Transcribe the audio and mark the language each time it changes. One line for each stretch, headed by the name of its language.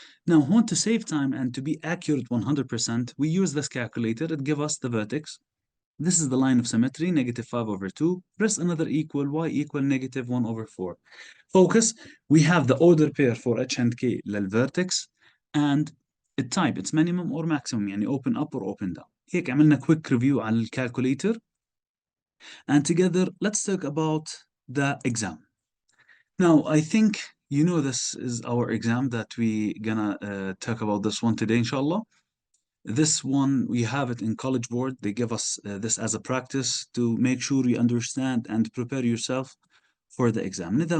English: Now want to save time and to be accurate 100%, we use this calculator. It gives us the vertex. This is the line of symmetry, negative 5 over 2. Press another equal, y equal negative 1 over 4. Focus, we have the order pair for h and k للvertex, and the type, it's minimum or maximum,
Arabic: يعني
English: open up or open down.
Arabic: هيك عملنا
English: quick review
Arabic: على الكالكوليتر.
English: And together, let's talk about the exam. Now, I think you know this is our exam that we gonna talk about this one today, inshallah. This one, we have it in College Board. They give us this as a practice to make sure you understand and prepare yourself for the exam.